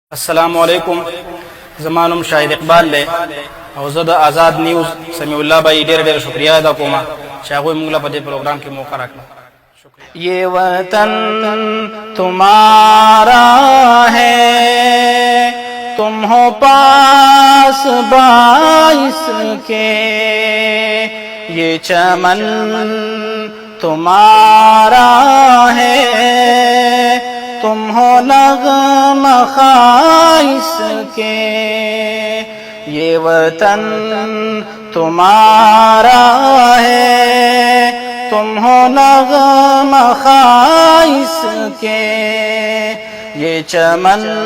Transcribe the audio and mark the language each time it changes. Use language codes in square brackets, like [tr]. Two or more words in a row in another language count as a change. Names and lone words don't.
[ar] السلام علیکم. [ps] زمانم شاھد اقبال لے او زه د آزاد نیوز سمیع الله بھائی ډېر شکریہ ادا کوم چې هغوی موږ له په دې پروګرام کې موقع راکړه. [ur] یہ وطن تمہارا ہے، تم ہو پاس باعث کے، یہ چمن تمہارا ہے، تم ہو نغمہ خائص کے، یہ وطن تمہارا ہے، تم ہو نغمہ خائص کے، یہ چمن